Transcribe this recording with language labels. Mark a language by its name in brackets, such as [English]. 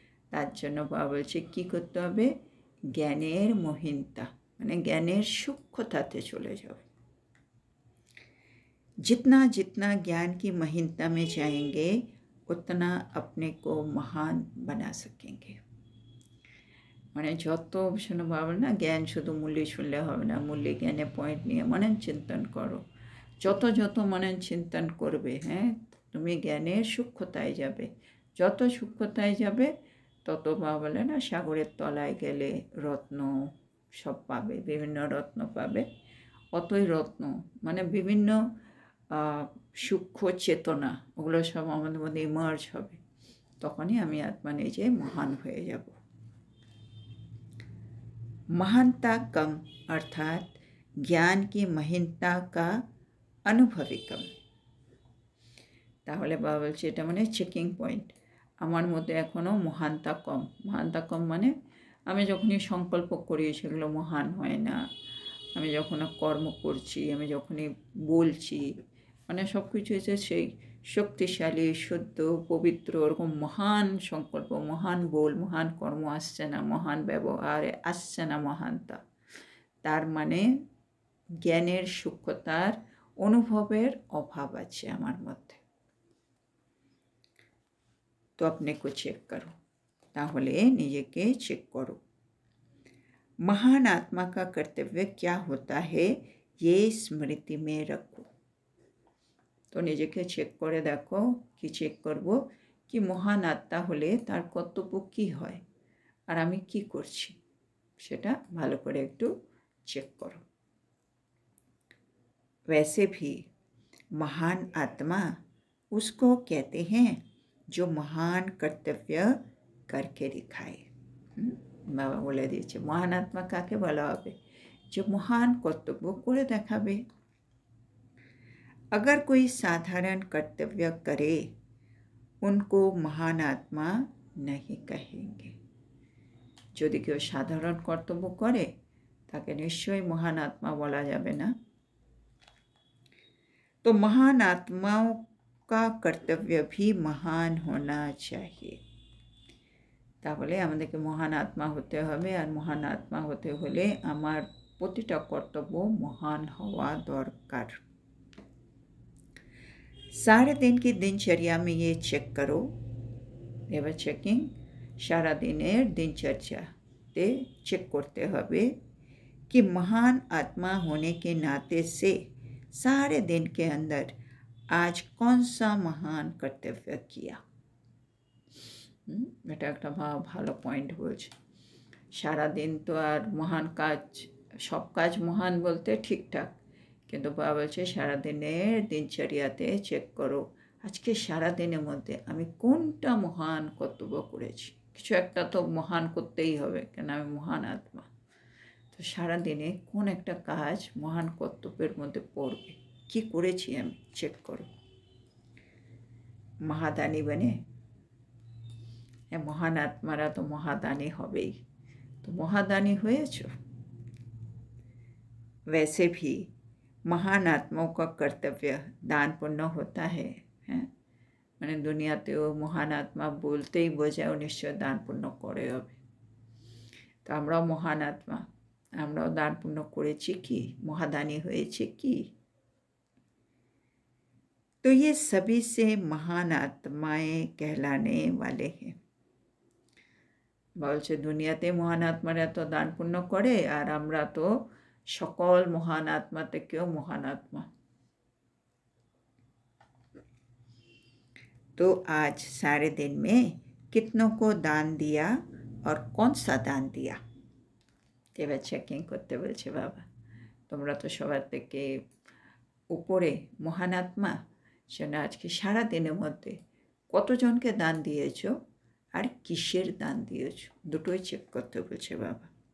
[Bangla] তার জন্য বাবা বলছে কী করতে হবে, জ্ঞানের মহিনতা মানে জ্ঞানের সূক্ষ্মতাতে চলে যাও। [Hindi] जितना जितना ज्ञान की महीनता में जाएंगे उतना अपने को महान बना सकेंगे। [Bangla] মানে যত শোনো বাবা না, জ্ঞান শুধু মূল্যে শুনলে হবে না, মূল্যে জ্ঞানে পয়েন্ট নিয়ে মনন চিন্তন করো। যত যত মনন চিন্তন করবে, হ্যাঁ তুমি জ্ঞানের সূক্ষ্মতায় যাবে। যত সূক্ষ্মতায় যাবে তত বাবা বলে না, সাগরের তলায় গেলে রত্ন সব পাবে, বিভিন্ন রত্ন পাবে। অতই রত্ন মানে বিভিন্ন সূক্ষ্ম চেতনা, ওগুলো সব আমাদের মধ্যে ইমার্জ হবে। তখনই আমি আত্মা নিজে মহান হয়ে যাব। [Hindi] महानता कम अर्थात ज्ञान की महीनता का अनुभवी कम। [Bangla] তাহলে বাবা বলছে এটা মানে চেকিং পয়েন্ট, আমার মধ্যে এখনও মহানতা কম। মহানতা কম মানে আমি যখনই সংকল্প করি সেগুলো মহান হয় না, আমি যখন কর্ম করছি, আমি যখনই বলছি, মানে সব কিছু হচ্ছে সেই শক্তিশালী, শুদ্ধ, পবিত্র, ওরকম মহান সংকল্প, মহান বল, মহান কর্ম আসছে না, মহান ব্যবহার আসছে না মহানতা। তার মানে জ্ঞানের সূক্ষ্মতার অনুভবের অভাব আছে আমার মধ্যে। তো আপনি কো চেক করো, তাহলে নিজেকে চেক করো। [Hindi] महान आत्मा का कर्तव्य क्या होता है ये स्मृति में रखो। [Bangla] তো নিজেকে চেক করে দেখো, কি চেক করব, কি মহান আত্মা হলে তার কর্তব্য কী হয় আর আমি কি করছি, সেটা ভালো করে একটু চেক করো। [Hindi] वैसे भी महान आत्मा उसको कहते हैं जो महान कर्तव्य करके दिखाए। [Bangla] বাবা বলে দিয়েছে মহান আত্মা কাকে বলা হবে, যে মহান কর্তব্য করে দেখাবে। [Hindi] अगर कोई साधारण कर्तव्य करे उनको महान आत्मा नहीं कहेंगे। [Bangla] যদি কেউ সাধারণ কর্তব্য করে তাকে নিশ্চয়ই মহান আত্মা বলা যাবে না। [Hindi] तो महान आत्माओं का कर्तव्य भी महान होना चाहिए। [Bangla] তাহলে আমাদেরকে মহান আত্মা হতে হবে, আর মহান আত্মা হতে হলে আমার প্রতিটা কর্তব্য মহান হওয়া দরকার। [Hindi] सारे दिन की दिनचर्या में ये चेक करो, [Bangla] এবার চেকিং সারা দিনের দিনচর্যাতে চেক করতে হবে [Hindi] कि महान आत्मा होने के नाते से सारे दिन के अंदर आज कौन सा महान कर्तव्य किया। [Bangla] এটা একটা ভালো পয়েন্ট বলছে। সারাদিন তো আর মহান কাজ, সব কাজ মহান বলতে ঠিকঠাক, কিন্তু বাবা বলছে সারাদিনের দিনচর্যাতে চেক করো আজকে সারাদিনের মধ্যে আমি কোনটা মহান কর্তব্য করেছি। কিছু একটা তো মহান করতেই হবে, কেন আমি মহান আত্মা। তো সারাদিনে কোন একটা কাজ মহান কর্তব্যের মধ্যে পড়বে, কি করেছি আমি চেক করো। মহাদানী বনে, মহান আত্মারা তো মহাদানী হবেই। [Hindi] तो महादानी [Bangla] হয়েছ। [Hindi] वैसे भी महान आत्माओं का कर्तव्य दान पुण्य होता है, [Bangla] মানে দুনিয়াতেও মহান আত্মা বলতেই বোঝায় নিশ্চয় দান পুণ্য করে হবে। তো আমরাও মহান আত্মা, আমরাও দান পুণ্য করেছি কি, মহাদানী হয়েছে কি। [Hindi] तो ये सभी से महान आत्माएं कहलाने वाले हैं। [Bangla] বলছে দুনিয়াতে মহান আত্মারা তো দান পুণ্য করে, আর আমরা তো সকল মহান আত্মা থেকেও মহান আত্মা। [Hindi] तो आज सारे दिन में कितनों को दान दिया और कौन सा दान दिया। [Bangla] এবার চেকিং করতে বলছে বাবা, তোমরা তো সবার থেকে উপরে মহান আত্মা, সেটা আজকে সারা দিনের মধ্যে কতজনকে দান দিয়েছো আর কিসের দান দিয়েছ, দুটোই চেক করতে বলছে বাবা।